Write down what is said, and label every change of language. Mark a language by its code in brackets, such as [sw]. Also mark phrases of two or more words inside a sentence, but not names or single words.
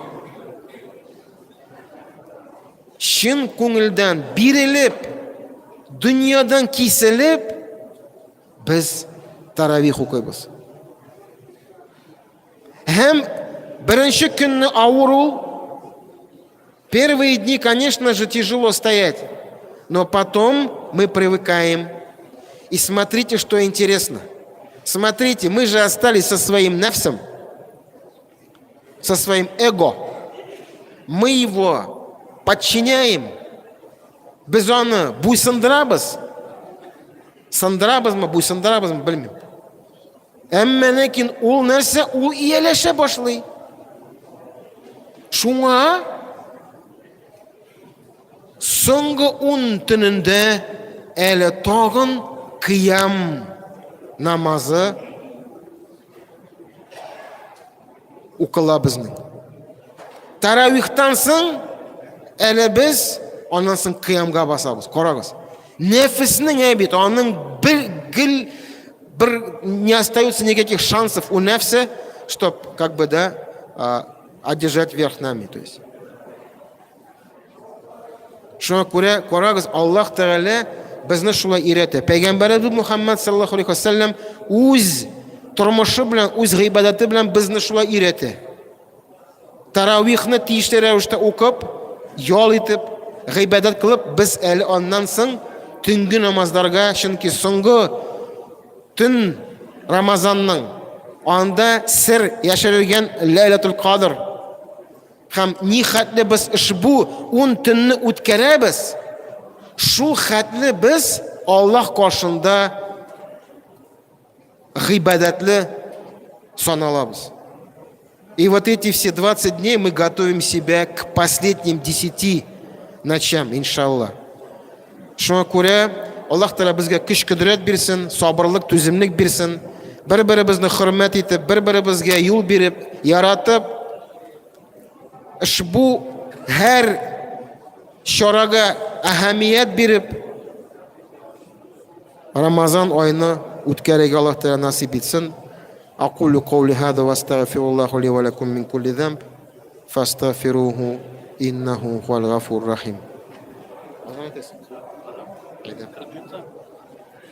[tt] Шин күңелдән бирелеп, дөньядан киселеп, без таравих укыйбыз. Һәм беренче көнне авыру, [ru] первые дни, конечно же, тяжело стоять, но потом мы привыкаем. И смотрите, что интересно. Смотрите, мы же остались со своим нефсом, со своим эго. Мы его подчиняем. [tt] Без оны буйсындырабыз. Сындырабызмы, буйсындырабызмы, белмим. Әмма ләкин ул нәрсә, ул ияләшә башлый. Шуңа соңгы 10 төнендә әле тагын кыям намазы укыла безнең. Таравихтан соң әле без аннан соң кыямга басабыз. Карагыз. Нефеснең әбит, аның [ru] не остается никаких шансов у нефса, чтобы как бы одержать верх нами, то есть. [tt] Шуңа күрә, карагыз, Аллаһ Тәгалә безне шулай өйрәтә. Пәйгамбәребез Мухаммад [ar] صلى الله عليه وسلم [tt] үз тормышы белән, үз гыйбадаты белән безне шулай өйрәтә. Таравихны тиешле рәвештә укып, ял итеп, гыйбадат кылып, без әле аннан соң төнге намазларга, чөнки соңгы төн Рамазанның анда сер яшерелгән Ләйләтул Кадр һәм ни хәтле без ошбу 10 төнне үткәрәбез, шул хәтле без Аллаһ каршында гыйбадатлы саналабыз. [ru] И вот эти все 20 дней мы готовим себя к последним 10 ночам, иншаллах. [tt] Шуңа күрә Аллаһ Тәгалә безгә көч-көдрәт бирсен, сабырлык, түземлек бирсен, бер-беребезне хөрмәт итеп, бер-беребезгә юл биреп, яратып, ошбу һәр чарага әһәмият биреп, Рамазан айны үткәрергә Аллаһ Тәгалә насип итсен. [ar] أقول قولي هذا واستغفر الله لي ولكم من كل ذنب فاستغفروه إنه هو الغفور الرحيم.